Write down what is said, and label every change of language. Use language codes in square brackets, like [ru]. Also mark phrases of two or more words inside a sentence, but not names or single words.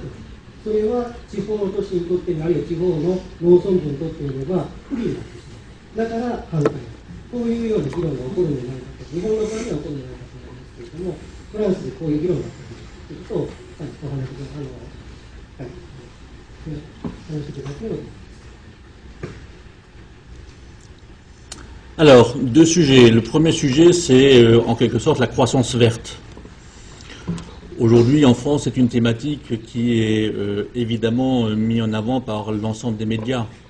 [ja] それは地方の都市にとっても、あるいは地方の農村部にとってみれば不利になってしまう。だから反対。こういうような議論が起こるんじゃないかと、日本の場合には起こるんじゃないかと思いますけれども、 フランスでこういう議論があったということを、お話しいただければと思います。 [fr] Alors, deux sujets. Le premier sujet, c'est en quelque sorte la croissance verte. Aujourd'hui, en France, c'est une thématique qui est évidemment mise en avant par l'ensemble des médias.